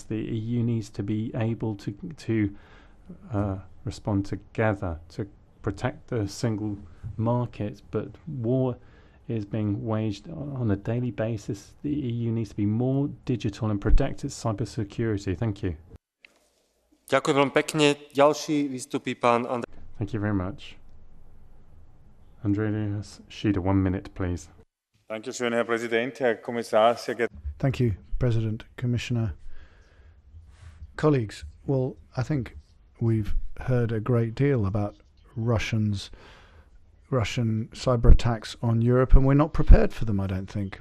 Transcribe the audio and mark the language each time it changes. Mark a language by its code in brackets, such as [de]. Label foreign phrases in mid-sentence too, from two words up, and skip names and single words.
[en] The EU needs to be able to respond together to protect the single market, but war is being waged on a daily basis. The EU needs to be more digital and protect its cybersecurity. Thank you. [sk] Ďakujem veľmi pekne. Ďalší vystupí pán Andrej. [en] Thank you very much. Andreas Schieder, 1 minute, please. [de] Dankeschön, Herr Präsident, Herr Kommissar, sehr geehrte. [en] Thank you, President, Commissioner. Colleagues, well, I think we've heard a great deal about Russian cyber attacks on Europe, and we're not prepared for them, I don't think.